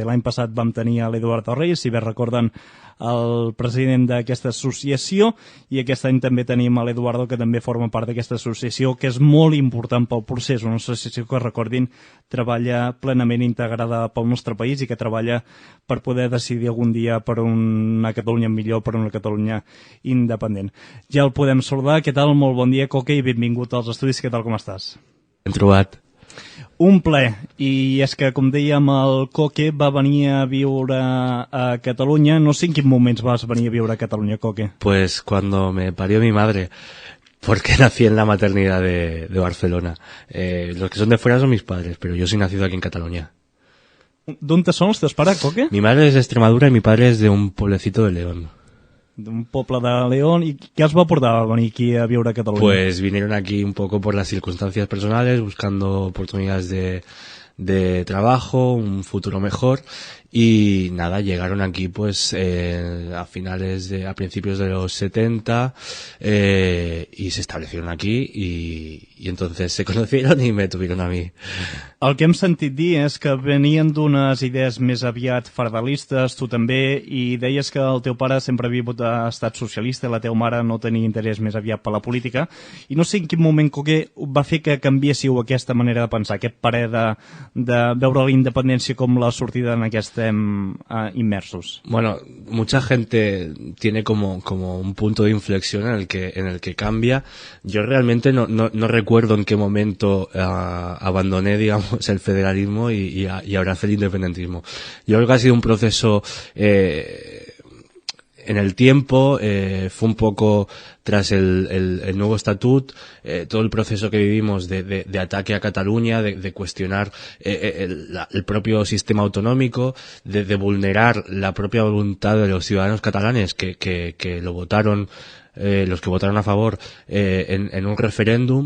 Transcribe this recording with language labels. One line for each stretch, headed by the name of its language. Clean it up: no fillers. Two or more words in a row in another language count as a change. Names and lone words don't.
Catalan: L'any passat vam tenir a l'Eduardo Reyes, si bé recorden, el president d'aquesta associació, i aquest any també tenim a l'Eduardo, que també forma part d'aquesta associació, que és molt important pel procés, una associació que, recordin, treballa plenament integrada pel nostre país i que treballa per poder decidir algun dia per una Catalunya millor, per una Catalunya independent. Ja el podem saludar. Què tal? Molt bon dia, Coque, i benvingut als estudis. Què tal, com estàs? Ben trobat. Un ple, i és que, com dèiem, el Coque va venir a viure a Catalunya. No sé en quin moments vas venir a viure a Catalunya, Coque.
Spanish: Pues cuando me parió mi madre, porque nací en la maternidad de Barcelona. Los que son de fuera son mis padres, pero yo soy nacido aquí en Cataluña.
Catalan: ¿D'on són els teus pares, Coque?
Spanish: Mi madre es de Extremadura y mi padre es de un pueblecito de León.
Catalan: D'un poble de León.
Spanish: ¿Y qué os va a aportar venir aquí a viure a Cataluña? Pues vinieron aquí un poco por las circunstancias personales, buscando oportunidades de trabajo, un futuro mejor, y nada, llegaron aquí pues a principios de los 70 y se establecieron aquí y entonces se conocieron y me tuvieron a mí.
Catalan: El que hem sentit dir és que venien d'unes idees més aviat federalistes, tu també, i deies que el teu pare sempre ha estat socialista i la teva mare no tenia interès més aviat per la política, i no sé en quin moment, Coque, va fer que canviéssiu aquesta manera de pensar, aquest parer de veure la independència com la sortida en què estem inmersos.
Spanish: Bueno, mucha gente tiene como un punto de inflexión en el que cambia. Yo realmente no recuerdo en qué momento abandoné, digamos, el federalismo y abracé el independentismo. Yo creo que ha sido un proceso en el tiempo, fue un poco tras el nuevo estatut, todo el proceso que vivimos de ataque a Cataluña, de cuestionar el propio sistema autonómico, de vulnerar la propia voluntad de los ciudadanos catalanes que lo votaron, los que votaron a favor en un referéndum.